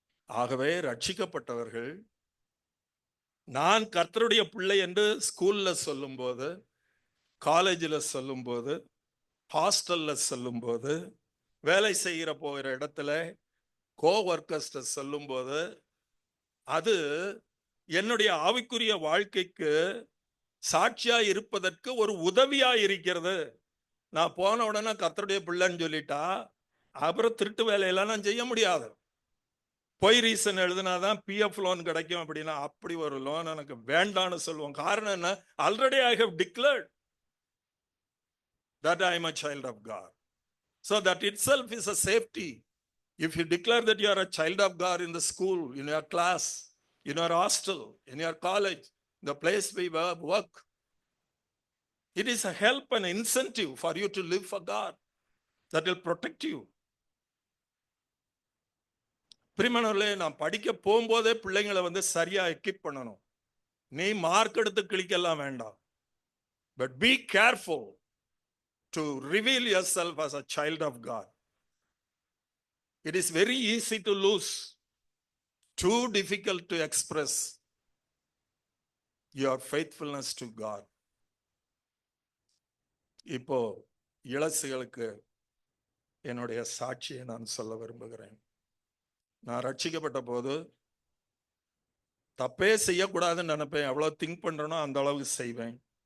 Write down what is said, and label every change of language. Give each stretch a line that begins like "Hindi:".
Tamil: ஆகவே ரட்சிக்கப்பட்டவர்கள் நான் கர்த்தருடைய பிள்ளை என்று ஸ்கூல்ல சொல்லும் போது, காலேஜில் சொல்லும் போது, ஹாஸ்டல்ல சொல்லும் போது, வேலை செய்கிற போகிற இடத்துல கோவர்க்கர்ஸ்ட சொல்லும் போது, அது என்னுடைய ஆவிக்குரிய வாழ்க்கைக்கு சாட்சியா இருப்பதற்கு ஒரு உதவியா இருக்கிறது. நான் போன உடனே கர்த்தருடைய பிள்ளைன்னு சொல்லிட்டா அப்புறம் திருட்டு வேலையெல்லாம் நான் செய்ய முடியாது. பொய் ரீசன் எழுதினாதான் பிஎஃப் லோன் கிடைக்கும் அப்படின்னா அப்படி ஒரு லோன் எனக்கு வேண்டான்னு சொல்லுவோம். காரணம் என்ன?
English: Already I have declared that I am a child of God. So that itself is a safety. If you declare that you are a child of God in the school, in your class, in your hostel, in your college, the place we work, it is a help and incentive for you to live for God. That will protect you.
Tamil: பிரிமணர்களே, நான் படிக்க போகும்போதே பிள்ளைங்களை சரியா equip பண்ணணும். நீ mark எடுத்து கிளிக்கலாம் வேண்டாம்.
English: But be careful to reveal yourself as a child of God. It is very easy to lose, too difficult to express your faithfulness to God.
Tamil: இப்போ இளசுகளுக்கு என்னுடைய சாட்சியை நான் சொல்ல விரும்புகிறேன். நான் ரட்சிக்கப்பட்ட போது தப்பே செய்யக்கூடாதுன்னு நினைப்பேன். எவ்வளவு திங்க் பண்றேனோ அந்த அளவுக்கு செய்வேன்.